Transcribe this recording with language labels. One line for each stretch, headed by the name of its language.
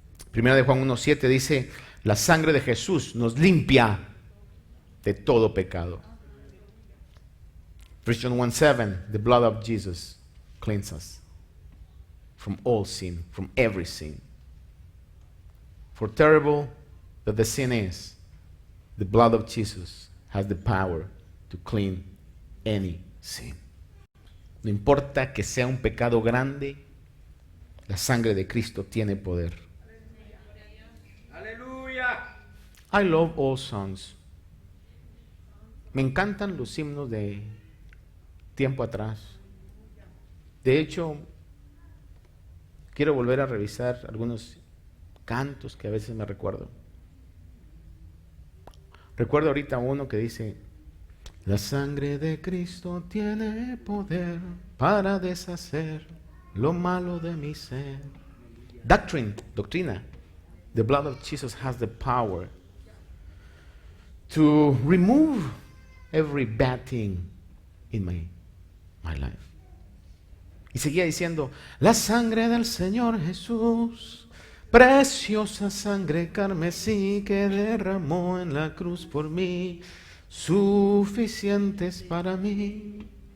Spanish: Primera de Juan 1:7 dice, la sangre de Jesús nos limpia de todo pecado.
English: 1 John 1:7, the blood of Jesus cleanses us from all sin, from every sin. For terrible that the sin is, the blood of Jesus has the power to clean any sin.
Spanish: No importa que sea un pecado grande, la sangre de Cristo tiene poder. Aleluya.
English: I love all songs.
Spanish: Me encantan los himnos de tiempo atrás. De hecho, quiero volver a revisar algunos cantos que a veces me recuerdo. Recuerdo ahorita uno que dice, la sangre de Cristo tiene poder para deshacer lo malo de mi ser. Doctrina.
English: The blood of Jesus has the power to remove every bad thing in my life.
Spanish: Y seguía diciendo, la sangre del Señor Jesús, preciosa sangre carmesí que derramó en la cruz por mí, suficientes para mí.